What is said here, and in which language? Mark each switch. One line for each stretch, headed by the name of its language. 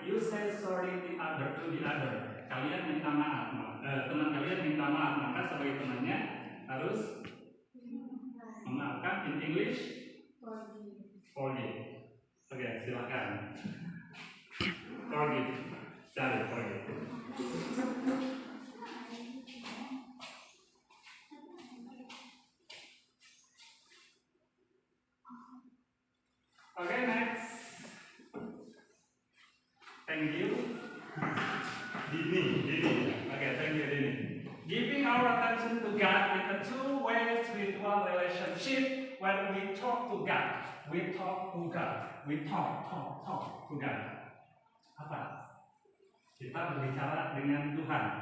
English: You say sorry to the other.
Indonesian: Kalian minta maaf. Teman kalian minta maaf. Maka sebagai temannya harus memaafkan.
English: In English? Forgive.
Indonesian: Oke, silakan.
English: Forgive. Cari forgive. Okay, next. Thank you. Dini. Okay, thank you, Dini. Giving our attention to God in a two-way spiritual relationship. When we talk to God, we talk to God. We talk to God. Apa?
Indonesian: Kita berbicara dengan Tuhan.